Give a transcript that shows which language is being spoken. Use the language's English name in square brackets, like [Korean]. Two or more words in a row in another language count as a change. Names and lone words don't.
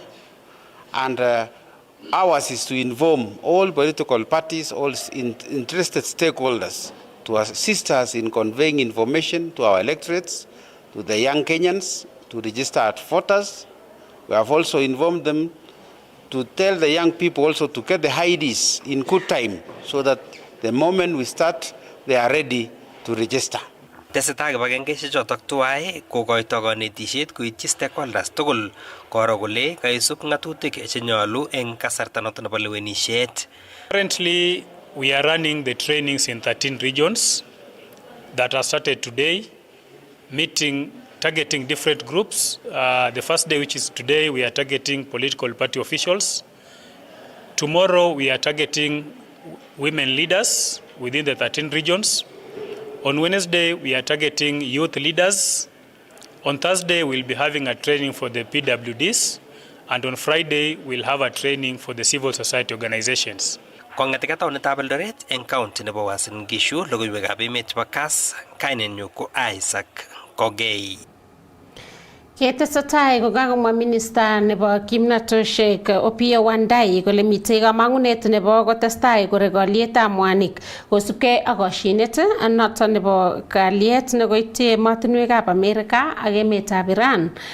[English] And ours is to inform all political parties, all interested stakeholders to assist us in conveying information to our electorates, to the young Kenyans, to register as voters. We have also informed them to tell the young people also to get the IDs in good time so that the moment we start, they are ready to register. [Kalenjin] Tesetai kibagengesiek chotok tuwai kokoito kanetishet koityi stakeholders tugul koro kole kaisub ng'atutik chenyolu eng kasarta noto nebo lewenishet. [English] Currently, we are running the trainings in 13 regions that are started today, targeting different groups. The first day, which is today, we are targeting political party officials. Tomorrow, we are targeting women leaders within the 13 regions. On Wednesday, we are targeting youth leaders. On Thursday, we'll be having a training for the PWDs. And on Friday, we'll have a training for the civil society organizations. [Kalenjin] Kongatika taonitab Eldoret eng county nebo Uasin Gishu, logoiwekab emet chebo Kass, kainenyu ko Isaac Kogei. Ketesetai kokakomwa minista nebo kimnatoshek Opiyo Wandayi kole mitei kamang'unet nebo kotestai korek olietab mwanik kosubkei ak koshinet noton nebo kalyet nekoityi emotinwekab Amerika ak emetab Iran.